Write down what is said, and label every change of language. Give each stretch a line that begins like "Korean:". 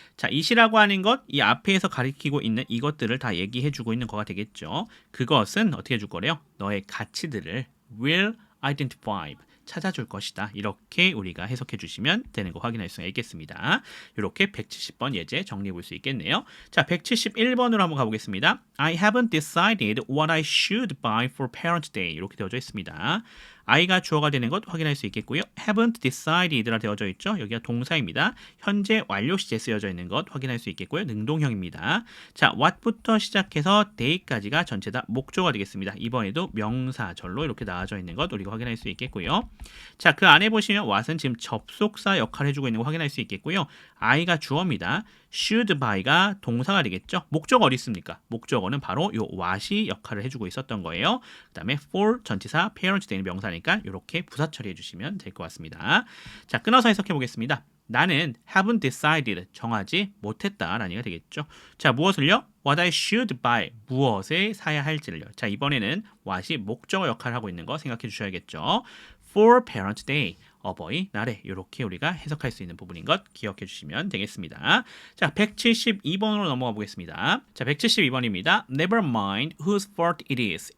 Korean: 자, it이라고 하는 것, 이 앞에서 가리키고 있는 이것들을 다 얘기해 주고 있는 거가 되겠죠. 그것은 어떻게 해줄 거래요? 너의 가치들을
English: will identify,
Korean: 찾아줄 것이다. 이렇게 우리가 해석해 주시면 되는 거 확인할 수가 있겠습니다. 이렇게 170번 예제 정리해 볼 수 있겠네요. 자, 171번으로 한번 가보겠습니다.
English: I haven't decided what I should buy for Parents' Day.
Korean: 이렇게 되어져 있습니다. I가 주어가 되는 것 확인할 수 있겠고요.
English: haven't decided
Korean: 라 되어져 있죠. 여기가 동사입니다. 현재 완료 시제 쓰여져 있는 것 확인할 수 있겠고요. 능동형입니다. 자, what부터 시작해서 day까지가 전체 다 목적어가 되겠습니다. 이번에도 명사절로 이렇게 나와져 있는 것 우리가 확인할 수 있겠고요. 자, 그 안에 보시면 what은 지금 접속사 역할을 해주고 있는 거 확인할 수 있겠고요. I가 주어입니다. should buy가 동사가 되겠죠. 목적어 어디 있습니까? 목적어는 바로 요 what이 역할을 해주고 있었던 거예요. 그 다음에 for 전치사, parents day는 명사니까 이렇게 부사 처리해 주시면 될 것 같습니다. 자, 끊어서 해석해 보겠습니다. 나는
English: haven't decided,
Korean: 정하지 못했다라는 얘기가 되겠죠. 자, 무엇을요?
English: What I should buy,
Korean: 무엇을 사야 할지를요. 자, 이번에는 what이 목적어 역할을 하고 있는 거 생각해 주셔야겠죠.
English: For Parents' Day,
Korean: 어버이날에 이렇게 우리가 해석할 수 있는 부분인 것 기억해 주시면 되겠습니다. 자, 172번으로 넘어가 보겠습니다. 자, 172번입니다.
English: Never mind whose fault it is.